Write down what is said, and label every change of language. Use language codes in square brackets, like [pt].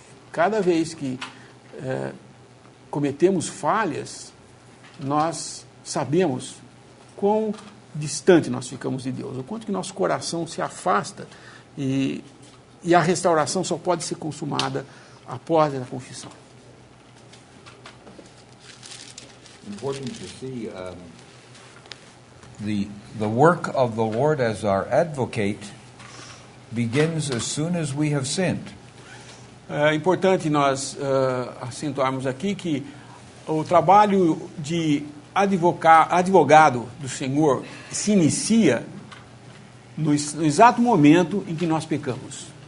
[pt] Cada vez que cometemos falhas, nós sabemos quão distante nós ficamos de Deus, o quanto que nosso coração se afasta e a restauração só pode ser consumada após a confissão. [en] Important to see the work of the Lord as our advocate begins as soon as we have sinned. [pt] É importante nós acentuarmos aqui que o trabalho de advogado do Senhor se inicia no exato momento em que nós pecamos.